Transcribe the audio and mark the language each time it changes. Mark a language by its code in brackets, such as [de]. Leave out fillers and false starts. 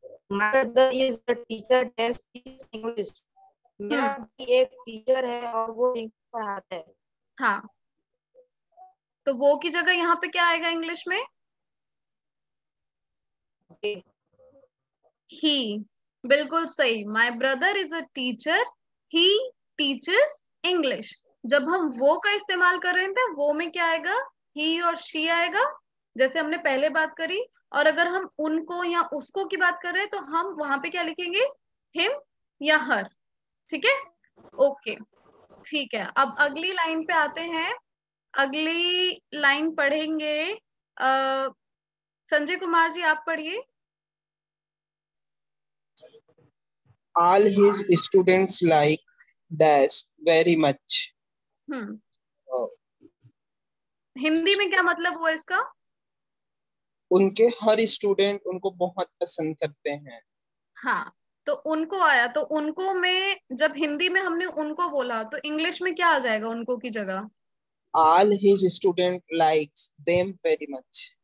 [en] My brother is the teacher that teaches English. [hi] मेरा भी एक टीचर है और वो इंग्लिश पढ़ाता है। हाँ, तो वो की जगह यहाँ पे क्या आएगा इंग्लिश में? [en] He. [hi] बिल्कुल सही, [en] My brother is a teacher, he teachers English. [hi] जब हम वो का इस्तेमाल कर रहे थे, वो में क्या आएगा? ही और शी आएगा, जैसे हमने पहले बात करी। और अगर हम उनको या उसको की बात कर रहे हैं तो हम वहां पे क्या लिखेंगे? हिम या हर। ठीक है, ओके, ठीक है। अब अगली लाइन पे आते हैं, अगली लाइन पढ़ेंगे। संजय कुमार जी आप पढ़िए। [en] All his students like dash very much. [hi] Hindi में क्या मतलब हुआ इसका? उनके हर स्टूडेंट उनको बहुत पसंद करते हैं। हाँ, तो उनको आया, तो उनको में जब हिंदी में हमने उनको बोला तो इंग्लिश में क्या आ जाएगा उनको की जगह? [en] All his student likes them very much.